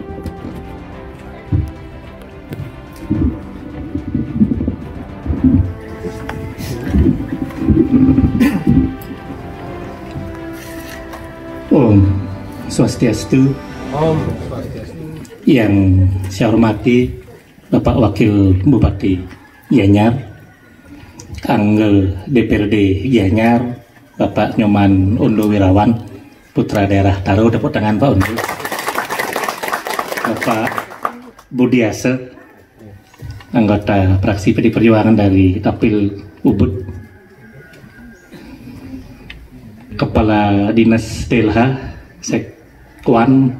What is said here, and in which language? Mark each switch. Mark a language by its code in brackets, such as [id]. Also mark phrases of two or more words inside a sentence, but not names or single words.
[ban] Om Swastiastu. Om Swastiastu. [id] Yang saya hormati Bapak Wakil Bupati Gianyar, Anggel DPRD Gianyar, Bapak Nyoman Ondo Wirawan, Putra Daerah Taro, tepuk tangan Pak Ondo. Bapak Budiase, anggota fraksi PD Perjuangan dari Dapil Ubud, Kepala Dinas DLH Sekwan